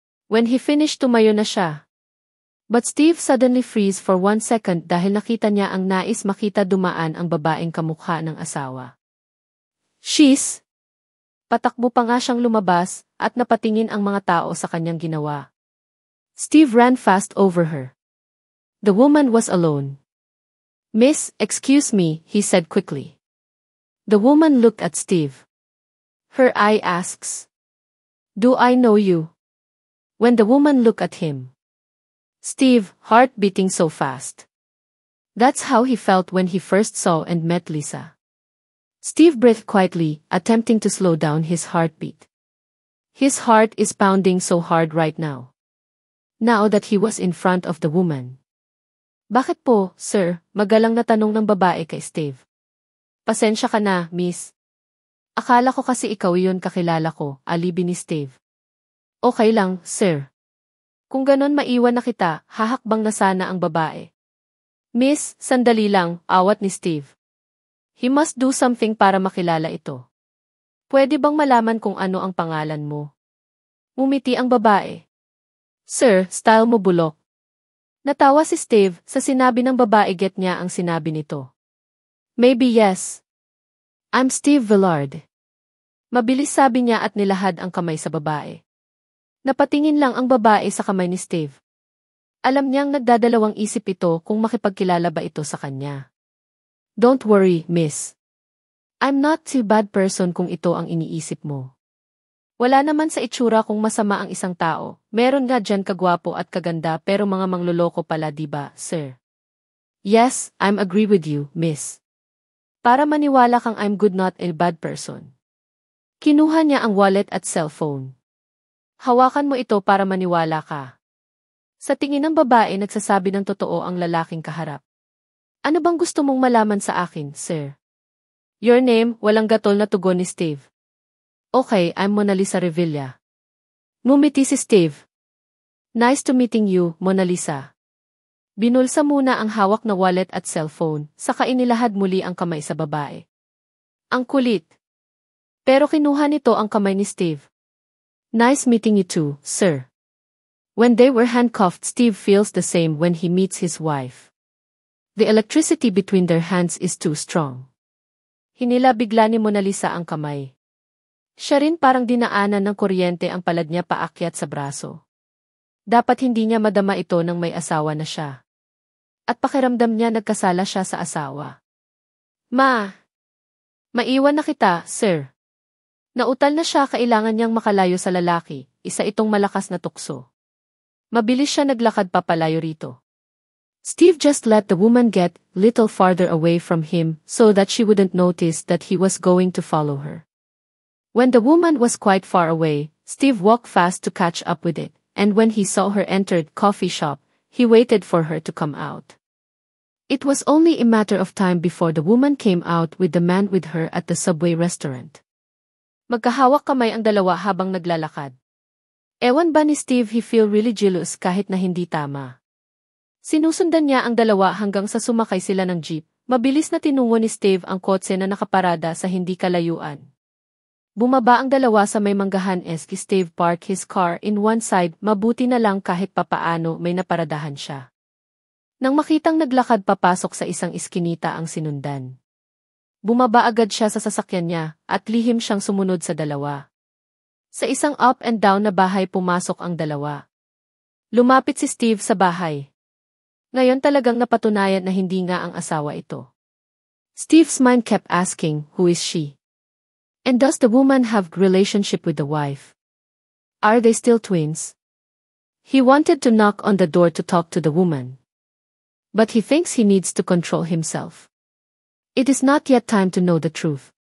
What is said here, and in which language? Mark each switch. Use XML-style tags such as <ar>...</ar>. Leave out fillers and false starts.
<en>When he finished</en> <tl>tumayo na siya.</tl> <en>But Steve suddenly freeze for 1 second</en> <tl>dahil nakita niya ang nais makita dumaan ang babaeng kamukha ng asawa. She's... Patakbo pa nga siyang lumabas at napatingin ang mga tao sa kanyang ginawa.</tl> <en>Steve ran fast over her. The woman was alone. Miss, excuse me, he said quickly. The woman looked at Steve. Her eye asks, do I know you? When the woman looked at him. Steve, heart beating so fast. That's how he felt when he first saw and met Lisa. Steve breathed quietly, attempting to slow down his heartbeat. His heart is pounding so hard right now. Now that he was in front of the woman.</en> <tl>Bakit po, sir? Magalang na tanong ng babae kay Steve. Pasensya ka na, miss. Akala ko kasi ikaw yun kakilala ko, alibi ni Steve. Okay lang, sir. Kung ganon maiwan na kita, hahakbang na sana ang babae. Miss, sandali lang, awat ni Steve.</tl> <en>He must do something</en> <tl>para makilala ito. Pwede bang malaman kung ano ang pangalan mo? Umiti ang babae. Sir, style mo bulok. Natawa si Steve sa sinabi ng babae get niya ang sinabi nito.</tl> <en>Maybe yes. I'm Steve Villard.</en> <tl>Mabilis sabi niya at nilahad ang kamay sa babae. Napatingin lang ang babae sa kamay ni Steve. Alam niyang nagdadalawang isip ito kung makipagkilala ba ito sa kanya.</tl> <en>Don't worry, miss. I'm not too bad person</en> <tl>kung ito ang iniisip mo. Wala naman sa itsura kung masama ang isang tao. Meron nga dyan kagwapo at kaganda pero mga mangloloko pala diba, sir?</tl> <en>Yes, I'm agree with you, miss.</en> <tl>Para maniwala kang</tl> <en>I'm good not a bad person.</en> <tl>Kinuha niya ang wallet at cellphone. Hawakan mo ito para maniwala ka. Sa tingin ng babae nagsasabi ng totoo ang lalaking kaharap. Ano bang gusto mong malaman sa akin, sir?</tl> <en>Your name,</en> <tl>walang gatol na tugon ni Steve.</tl> <en>Okay, I'm Mona Lisa Revilla.</en> <tl>Ngumiti si Steve.</tl> <en>Nice to meeting you, Mona Lisa.</en> <tl>Binulsa muna ang hawak na wallet at cellphone, saka inilahad muli ang kamay sa babae. Ang kulit. Pero kinuha nito ang kamay ni Steve.</tl> <en>Nice meeting you too, sir. When they were handcuffed, Steve feels the same when he meets his wife. The electricity between their hands is too strong.</en> <tl>Hinila bigla ni Mona Lisa ang kamay. Siya rin parang dinaanan ng kuryente ang palad niya paakyat sa braso. Dapat hindi niya madama ito nang may asawa na siya. At pakiramdam niya nagkasala siya sa asawa. Maiwan na kita, sir. Nautal na siya kailangan niyang makalayo sa lalaki, isa itong malakas na tukso. Mabilis siya naglakad papalayo rito.</tl> <en>Steve just let the woman get little farther away from him so that she wouldn't notice that he was going to follow her. When the woman was quite far away, Steve walked fast to catch up with it, and when he saw her enter the coffee shop, he waited for her to come out. It was only a matter of time before the woman came out with the man with her at the subway restaurant.</en> <tl>Magkahawak kamay ang dalawa habang naglalakad. Ewan ba ni Steve</tl> <en>he feel really jealous</en> <tl>kahit na hindi tama. Sinusundan niya ang dalawa hanggang sa sumakay sila ng jeep. Mabilis na tinungo ni Steve ang kotse na nakaparada sa hindi kalayuan. Bumaba ang dalawa sa may manggahan eski</tl> <en>Steve park his car in one side,</en> <tl>mabuti na lang kahit papaano may naparadahan siya. Nang makitang naglakad papasok sa isang iskinita ang sinundan. Bumaba agad siya sa sasakyan niya at lihim siyang sumunod sa dalawa. Sa isang up and down na bahay pumasok ang dalawa. Lumapit si Steve sa bahay. Ngayon talagang napatunayan na hindi nga ang asawa ito.</tl> <en>Steve's mind kept asking, who is she? And does the woman have relationship with the wife? Are they still twins? He wanted to knock on the door to talk to the woman. But he thinks he needs to control himself. It is not yet time to know the truth.</en>